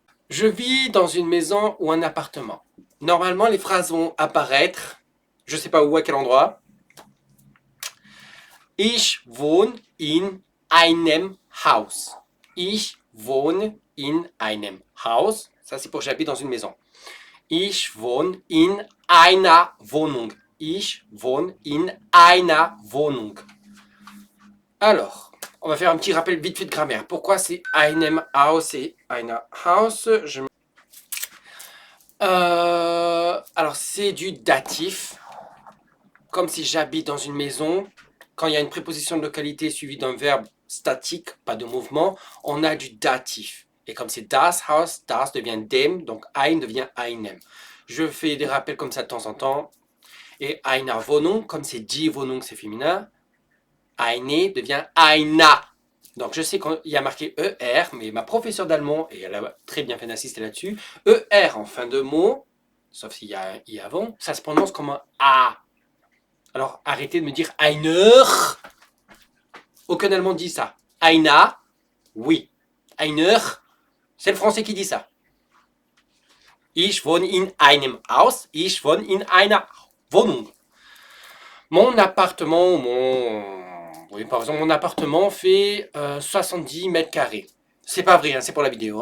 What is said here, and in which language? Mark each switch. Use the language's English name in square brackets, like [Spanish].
[French] Je vis dans une maison ou un appartement. Normalement, les phrases vont apparaître, je ne sais pas où, à quel endroit. [German] Ich wohne in einem Haus. Ich wohne in einem Haus. [French] Ça, c'est pour j'habite dans une maison. [German] Ich wohne in einer Wohnung. Ich wohne in einer Wohnung. [French] Alors, on va faire un petit rappel vite fait de grammaire. Pourquoi c'est einem Haus et einer Haus Alors, c'est du datif. Comme si j'habite dans une maison. Quand il y a une préposition de localité suivie d'un verbe statique, pas de mouvement, on a du datif. Et comme c'est das Haus, das devient dem, donc ein devient einem. Je fais des rappels comme ça de temps en temps. Et einer Wohnung, comme c'est die Wohnung, c'est féminin, eine devient einer. Donc je sais qu'il y a marqué ER, mais ma professeure d'allemand, et elle a très bien fait d'insister là-dessus, ER en fin de mot, sauf s'il y a un I avant, ça se prononce comme un A. Alors arrêtez de me dire einer. Aucun Allemand dit ça. Einer, oui. Einer, c'est le français qui dit ça. [German] Ich wohne in einem Haus. Ich wohne in einer Wohnung. [French] Mon appartement, oui, par exemple, mon appartement fait 70 mètres carrés. C'est pas vrai, hein, c'est pour la vidéo.